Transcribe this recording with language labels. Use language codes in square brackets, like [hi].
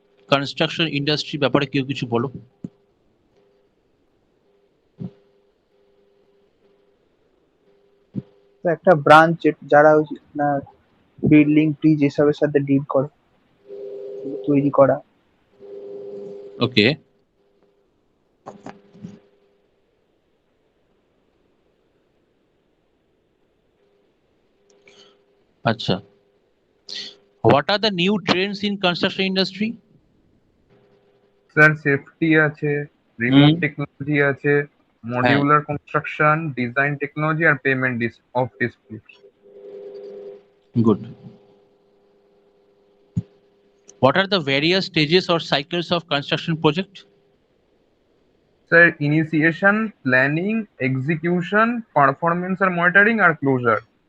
[bn] Construction industry ব্যাপারে কেউ কিছু বলো। তো একটা ব্রাঞ্চ যারা বিল্ডিং ব্রিজ এসবের সাথে ডিল করে, তৈরি করা। [en] Okay, আচ্ছা, what are the new trends in construction industry? Sir safety আছে, remote technology আছে, modular construction, design technology আর payment of dispute. Good. What are the various stages or cycles of construction project? Sir initiation, planning, execution, performance আর monitoring আর closure.